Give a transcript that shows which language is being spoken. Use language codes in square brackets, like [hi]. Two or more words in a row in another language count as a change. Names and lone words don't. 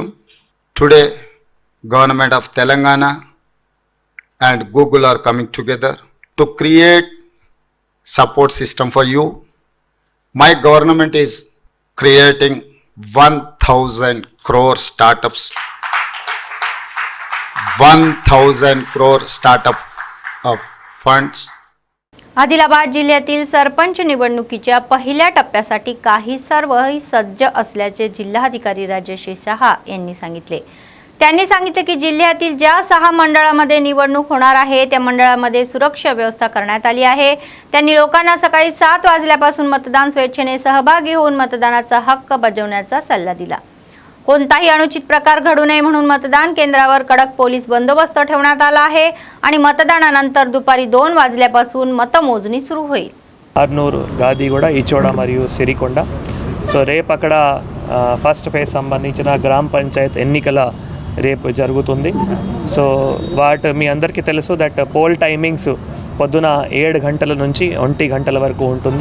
[en] Today, Government of Telangana and Google are coming together to create support system for you. My government is creating 1,000 crore startups. 1,000 crore startup of funds. [mr] आदिलाबाद जिल्ह्यातील सरपंच निवडणुकीच्या पहिल्या टप्प्यासाठी काही सर्वही सज्ज असल्याचे जिल्हाधिकारी राजेश शहा यांनी सांगितले. त्यांनी सांगितले की जिल्ह्यातील ज्या 6 मंडळामध्ये निवडणूक होणार आहे त्या मंडळामध्ये सुरक्षा व्यवस्था करण्यात आली आहे. त्यांनी लोकांना सकाळी 7 वाजल्यापासून मतदान स्वेच्छेने सहभागी होऊन मतदानाचा हक्क बजावण्याचा सल्ला दिला. कोणताही अनुचित प्रकार घडू नये म्हणून मतदान केंद्रावर कडक पोलीस बंदोबस्त ठेवण्यात आला आहे आणि मतदानानंतर दुपारी 2 वाजल्यापासून मतमोजणी सुरू होईल. [te] ఆర్నూరు గాదిగూడ ఈచోడ మరియు సిరికొండ సో రేపు అక్కడ [en] first phase [te] సంబంధించిన గ్రామ పంచాయత్ ఎన్నికల రేపు జరుగుతుంది. సో మీ అందరికీ తెలుసు [en] that poll timings [te] పొద్దున 7 గంటల నుంచి 1 గంటల వరకు ఉంటుంది.